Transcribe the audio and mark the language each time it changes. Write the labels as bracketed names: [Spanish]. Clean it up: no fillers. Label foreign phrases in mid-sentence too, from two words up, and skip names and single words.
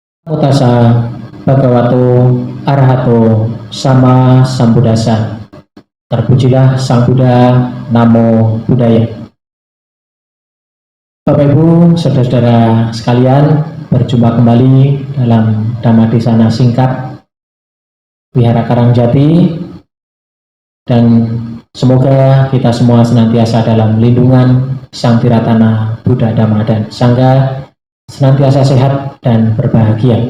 [Pali] Tassa Bhagavato Arahato Sama Sambuddhassa. [Indonesian] Terpujilah Sang Buddha, [Pali] Namo Buddhaya. [Indonesian] Bapak Ibu, saudara-saudara sekalian, berjumpa kembali dalam Dhammadesana singkat Wihara Karangjati, dan semoga kita semua senantiasa dalam lindungan Sang Tiratana Buddha, Dhamma, dan Sangha, senantiasa sehat dan berbahagia.